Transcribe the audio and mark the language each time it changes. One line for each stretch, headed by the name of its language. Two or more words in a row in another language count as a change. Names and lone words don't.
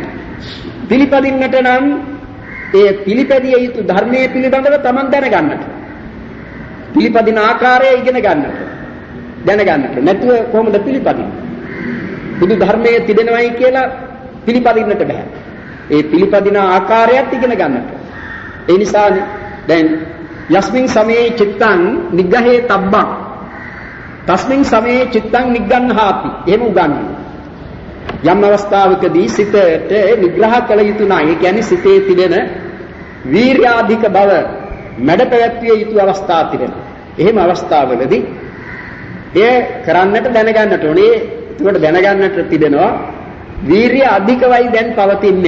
Sinhala: පිළිපදින්නට නම් ඒ පිළිපැදිය යුතු ධර්මයේ පිළිබඳව Taman දැනගන්නට. පිළිපදින ආකාරය ඉගෙන ගන්නට. දැනගන්නට. නැතුව කොහොමද පිළිපදින්නේ? බුදු ධර්මයේ තිබෙනවයි කියලා පිළිපදින්නට බෑ. ඒ පිළිපදින ආකාරයත් ඉගෙන ගන්නට. ඒ නිසා දැන්
Pali: යස්මින් සමේ චිත්තං නිග්ගහේ තබ්බං තස්මින් සමේ චිත්තං නිග්ගන්හාති
Sinhala: එහෙම උගන්වනවා. යම් අවස්ථාවකදී සිතට නිග්‍රහ කළ යුතු නැහැ. ඒ කියන්නේ සිතේ තිබෙන වීර්‍යාධික බව මැඩ පැවැත්විය යුතු අවස්ථා තිබෙනවා. එහෙම අවස්ථාවලදී එය කරන්නට දැනගන්නට ඕනේ. ඒකට දැනගන්නට තිබෙනවා වීර්‍ය අධිකවයි දැන් පවතින්නේ.